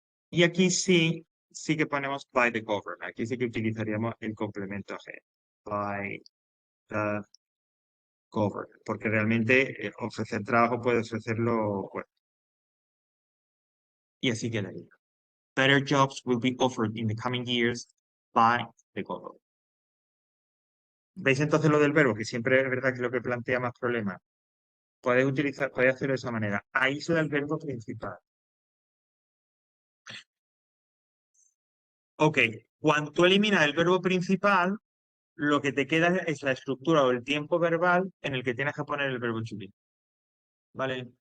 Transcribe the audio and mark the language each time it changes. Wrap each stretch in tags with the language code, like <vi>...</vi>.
<es>Y aquí sí que ponemos</es> <en>by the government.</en> <es>Aquí sí que utilizaríamos el complemento G.</es> <en>By the government.</en> <es>Porque realmente ofrecer trabajo puede ofrecerlo, bueno, y así quedaría.</es> <en>Better jobs will be offered in the coming years by the government.</en> <es>¿Veis entonces lo del verbo? Que siempre es verdad que es lo que plantea más problemas. Podéis hacerlo de esa manera. Aísla el verbo principal. Ok, cuando tú eliminas el verbo principal, lo que te queda es la estructura o el tiempo verbal en el que tienes que poner el verbo to be. ¿Vale?</es>